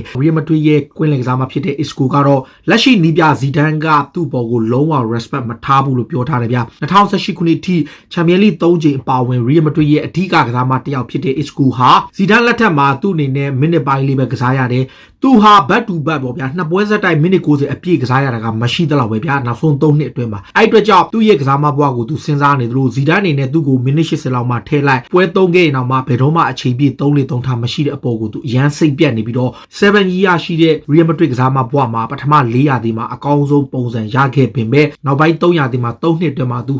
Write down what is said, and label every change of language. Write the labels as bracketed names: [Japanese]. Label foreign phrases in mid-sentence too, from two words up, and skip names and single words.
[Burmese] Real Madrid ရဲ့ကွင်းလယ်ကစားမဖြစ်တဲ့ Isco ကတော့လက်ရှိနီးပြဇီဒန်ကသူ့ဘောကိုလုံးဝ respect မထားဘူးလို့ပြောထားတယ်ဗျ2018ခုနှစ်ထိချန်ပီယံလိ 3ချိန်အပါအဝင် Real Madrid ရဲ့အဓိကကစားမတစ်ယောက်ဖြစ်တဲ့ Isco ဟာဇီဒန်လက်ထက်မှာသူ့အနေနဲ့မိနစ်ပိုင်းလေးပဲကစားရတယ်သူဟာ [English] back to back [Burmese] ပေါ့ဗျာနှစ်ပွဲဆက်တိုက်မိနစ်90အပြည့်ကစားရတာကမရှိသလောက်ပဲဗျာနောက်ဆုံး3နှစ်အတွင်းမှာအဲ့အတွက်ကြောင့်သူ့ရဲ့ကစားမဘွားကိုသူစဉ်းစားနေသလိုဇီဒန်အနေနဲ့သူ့ကိုမိနစ်80လောက်မှထည့်လိုက်ပွဲ3ခဲ့ရင်တော့မှဘယ်တော့မှအချိန်ပြည့်3-3ထားမရှိတဲ့အပေါ်ကိုသူအရန်စိတ်ပြတ်နေပြီး တော့7 year ရှိတဲ့ Real Madrid ကစားမဘွားမှာပထမ4ရာသီမှာအကောင်းဆုံးပုံစံရခဲ့ပေမဲ့နောက်ပိုင်း3ရာသီမှာ3နှစ်အတွင်းမှာသူ